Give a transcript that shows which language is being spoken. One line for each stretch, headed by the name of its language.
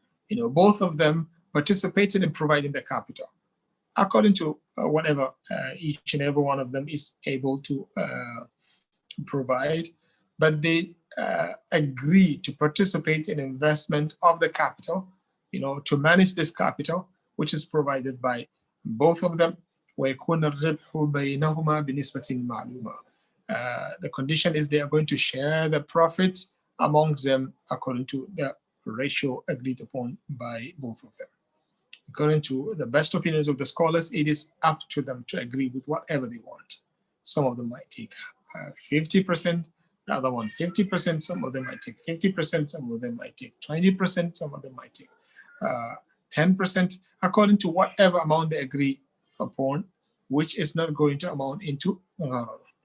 English: Both of them participated in providing the capital according to whatever each and every one of them is able to provide, but they agree to participate in investment of the capital, to manage this capital, which is provided by both of them.
Arabic: ويكون الربح بينهما بنسبة معلومة.
English: The condition is they are going to share the profit amongst them according to the ratio agreed upon by both of them. According to the best opinions of the scholars, it is up to them to agree with whatever they want. Some of them might take 50%, the other one 50%, some of them might take 50%, some of them might take 20%, some of them might take 10%, according to whatever amount they agree upon, which is not going to amount into gharar.